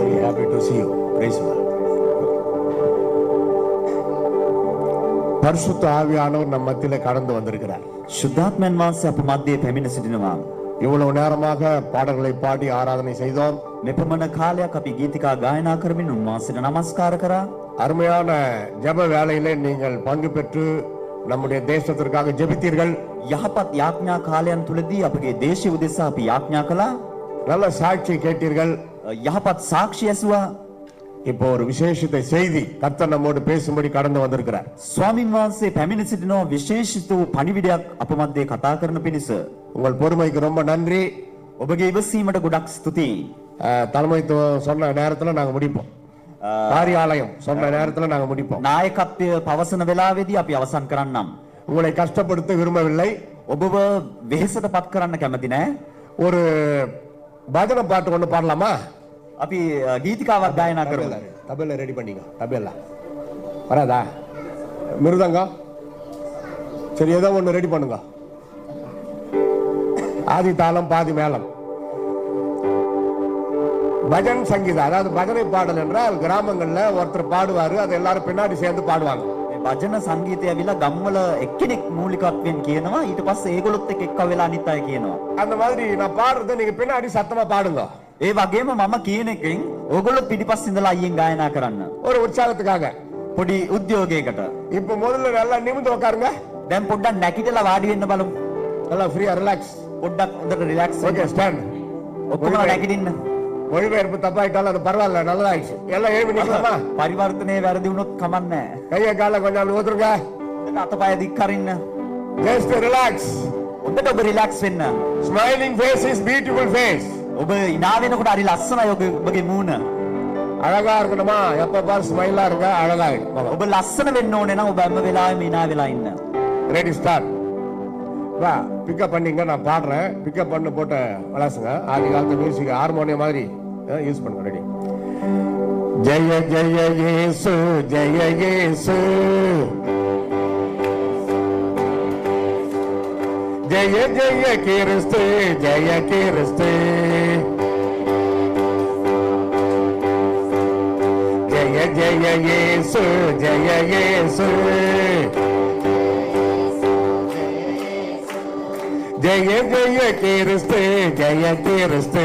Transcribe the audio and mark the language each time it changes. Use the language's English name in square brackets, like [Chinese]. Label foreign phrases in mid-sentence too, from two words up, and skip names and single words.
[English] happy to see you. Praise the Lord. [Tamil] பரிசுத்த ஆவியானவர் நம் மத்தியிலே கடந்து வந்திருக்கிறார். [Sinhala] සුද්ධාත්මයන් වහන්සේ අප මැදේ පැමිණ සිටිනවා. [Tamil] இவ்வளவு நேரமாக பாடல்களை பாடி ஆராதனை செய்தோம். [Sinhala] මෙපමණ කාලයක් අපි ගීතිකා ගායනා කරමින් උන්වහන්සේට නමස්කාර කරා. [Tamil] அருமையான ஜெப வேளையிலே நீங்கள் பங்கு பெற்று நம்முடைய தேசத்திற்காக ஜெபித்தீர்கள். [Sinhala] යහපත් යාඥා කාලයන් තුලදී අපගේ දේශය උදෙසා අපි යාඥා කළා. [Tamil] நல்ல சாட்சி கேட்டீர்கள். [Sinhala] යහපත් සාක්ෂි ඇසුවා. [Tamil] இப்போ ஒரு விசேஷித்த செய்தி கர்த்தர் நம்மோடு பேசும்படி கடந்து வந்திருக்கிறார். [Sinhala] ස්වාමින් වහන්සේ පැමිණ සිටිනවා විශේෂිත වූ පණිවිඩයක් අප මැදේ කතා කරන පිණිස. [Tamil] உங்கள் பொறுமைக்கு ரொம்ப நன்றி. [Sinhala] ඔබගේ ඉවසීමට ගොඩක් ස්තුතියි. [Tamil] தலைமைத்துவம் சொன்ன நேரத்துல நாங்க முடிப்போம். காரியாலயம் சொன்ன நேரத்துல நாங்க முடிப்போம். [Sinhala] නායකත්වය පවසන වෙලාවේදී අපි අවසන් කරන්නම්. [Tamil] உங்களை கஷ்டப்படுத்த விரும்பவில்லை. [Sinhala] ඔබව වෙහෙසට පත් කරන්න කැමති නෑ. [Tamil] ஒரு பஜன பாட்டு ஒண்ணு பாடலாமா? [Sinhala] අපි ගීතිකාවක් ගායනා කරමු. [Tamil] தபேலா ரெடி பண்ணீங்க. தபேலா வராதா? மிருதங்கம் சரி, ஏதோ ஒண்ணு ரெடி பண்ணுங்க. ஆதி தாளம் பாதி மேளம். பஜன் சங்கீதம், அதாவது பஜனை பாடல் என்றால் கிராமங்கள்ல ஒருத்தர் பாடுவாரு, அது எல்லாரும் பின்னாடி சேர்ந்து பாடுவாங்க. [Sinhala] භජන සංගීතය ඇවිල්ලා ගම්වල එක්කෙනෙක් මූලිකත්වයෙන් කියනවා, ඊට පස්සේ ඒගොල්ලොත් එක්ක වෙලා අනිත් අය කියනවා. [Tamil] அந்த மாதிரி நான் பாடுறதை நீங்க பின்னாடி சத்தமா பாடுங்க. [Sinhala] ඒ වගේම මම කියන එකෙන් ඕගොල්ලෝ පිටිපස්ස ඉඳලා අයියෙන් ගායනා කරන්න. [Tamil] ஒரு உற்சாகத்துக்காக. [Sinhala] පොඩි උද්‍යෝගයකට. [Tamil] இப்போ முதல்ல நல்லா நிமிர்ந்து உட்காருங்க. [Sinhala] දැන් පොඩ්ඩක් නැගිටලා වාඩි වෙන්න බලමු. [Tamil] நல்லா ஃப்ரீயா ரிலாக்ஸ். [Sinhala] පොඩ්ඩක් හොඳට රිලැක්ස් ஓகே වෙන්න. [Tamil] ஸ்டாண்ட். [Sinhala] ඔක්කොම නැගිටින්න. [Tamil] மொழிபெயர்ப்பு தப்பாயிட்டாலும் அது பரவாயில்ல, நல்லதாயிடுச்சு. எல்லாம் எழுப்பி நிக்கலாமா? [Sinhala] පරිවර්තනයේ වැරදි වුණොත් කමක් නැහැ. [Tamil] கையை காலை கொஞ்சம் ஊத்துருங்க. [Sinhala] අතපය දික් කරින්න. [English] just relax. [Sinhala] හොඳට ඔබ රිලැක්ස් වෙන්න. [English] smiling face is beautiful face. [Sinhala] ඔබ hina වෙනකොට හරි ලස්සනයි ඔබගේ මූණ. [Tamil] அழகா இருக்கணுமா? எப்ப பாரு ஸ்மைலா இருங்க, அழகாயிடும். [Sinhala] ඔබ ලස්සන වෙන්න ඕනේ නම් ඔබ හැම වෙලාවෙම hina වෙලා ඉන්න. [English] ready start. [Tamil] வா, பிக்கப் பண்ணீங்க, நான் பாடுறேன். பிக்கப் பண்ண போட்டு விளாசுங்க. ஆதி காலத்து [English] music harmonium [Tamil] மாதிரி யூஸ் பண்ணுங்க. ரெடி. ஜெய ஜெய இயேசு, ஜெய இயேசு, ஜெய ஜெய கிறிஸ்து, ஜெய கிறிஸ்து, ஜெய ஜெய இயேசு, ஜெய இயேசு, ஜெய ஜெய கிறிஸ்து, ஜெய கிறிஸ்து.